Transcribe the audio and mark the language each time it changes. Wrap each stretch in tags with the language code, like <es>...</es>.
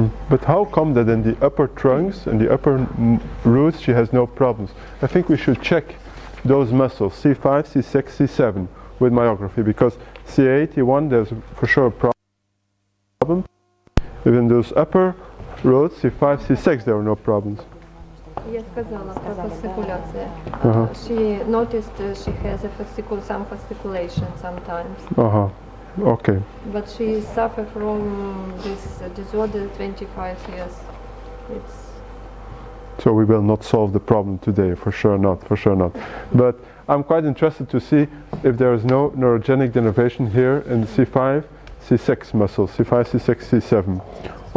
<en>But how come that in the upper trunks and the upper roots she has no problems? I think we should check those muscles, C5, C6, C7, with myography, because C8, C1, there's for sure a problem. Even those upper roots, C5, C6, there are no problems.</en> <ru>Я сказала про fasciculation.</ru> <en>She noticed she has some fasciculation sometimes. Okay. But she suffered from this disorder 25 years. So we will not solve the problem today, for sure not. But I'm quite interested to see if there is no neurogenic denervation here in the C5, C6 muscles, C5, C6, C7.</en>